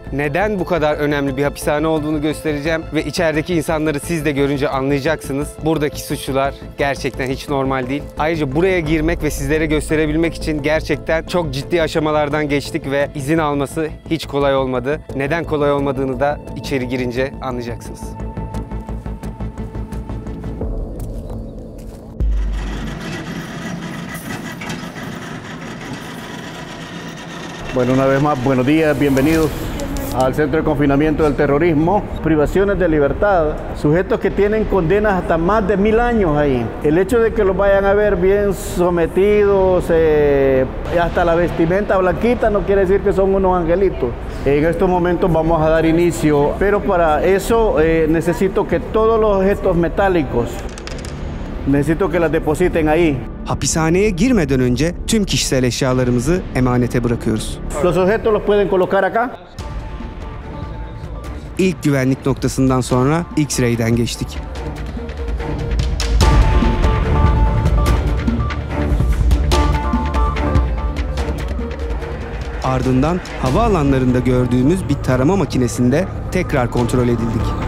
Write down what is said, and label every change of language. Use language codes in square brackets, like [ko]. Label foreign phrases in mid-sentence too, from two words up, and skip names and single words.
[tr] Neden bu kadar önemli bir hapishane olduğunu göstereceğim ve içerideki insanları siz de görünce anlayacaksınız. Buradaki suçlular gerçekten hiç normal değil. Ayrıca buraya girmek ve sizlere gösterebilmek için gerçekten çok ciddi aşamalardan geçtik ve izin alması hiç kolay olmadı. Neden kolay olmadığını da içeri girince anlayacaksınız. [es] Bueno, una vez más, buenos días, bienvenidos al Centro de Confinamiento del Terrorismo. Privaciones de libertad, sujetos que tienen condenas hasta más de 1000 años ahí. El hecho de que los vayan a ver bien sometidos, hasta la vestimenta blanquita, no quiere decir que son unos angelitos. En estos momentos vamos a dar inicio, pero para eso necesito que todos los objetos metálicos, necesito que las depositen ahí. [tr] Hapishaneye girmeden önce tüm kişisel eşyalarımızı emanete bırakıyoruz. [es] Los objetos los pueden colocar acá. [tr] İlk güvenlik noktasından sonra X-Ray'den geçtik. Ardından havaalanlarında gördüğümüz bir tarama makinesinde tekrar kontrol edildik.